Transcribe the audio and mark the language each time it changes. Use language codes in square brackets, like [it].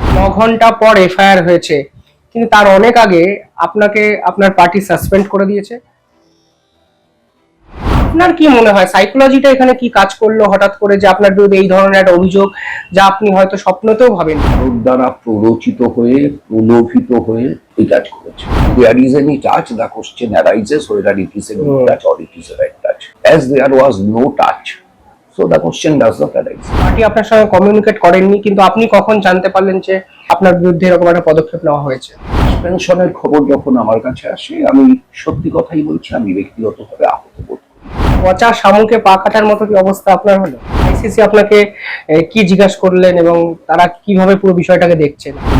[bn] 9 ঘন্টা পর এফআইআর হয়েছে, কিন্তু তার অনেক আগে আপনাকে আপনার পার্টি সাসপেন্ড করে দিয়েছে। আপনার কি মনে হয় সাইকোলজিটা এখানে কি কাজ করলো হঠাৎ করে যে আপনার বিরুদ্ধে এই ধরনের একটা অভিযোগ যা আপনি হয়তো স্বপ্নতেও ভাবেন? ওর দ্বারা প্ররোচিত হয়ে প্রলোভিত হয়ে এই কাজ করেছে। [en] There is any touch, the question arises whether it is a good touch or it is a right touch. As there was no touch, so the question does not arise. [bn] Party আপনার সঙ্গে communicate করেননি, কিন্তু আপনি কখন জানতে পারলেন যে আপনার বিরুদ্ধে এরকম একটা পদক্ষেপ নেওয়া হয়েছে? সাসপেনশনের খবর যখন আমার কাছে আসে, আমি সত্যি কথাই বলছি, আমি ব্যক্তিগতভাবে আহত বোধ করি। পচা শামুকে পা কাটার মতো কি অবস্থা আপনার হলো? আইসিসি আপনাকে কি জিজ্ঞাসা করলেন এবং তারা কিভাবে পুরো বিষয়টাকে দেখছেন?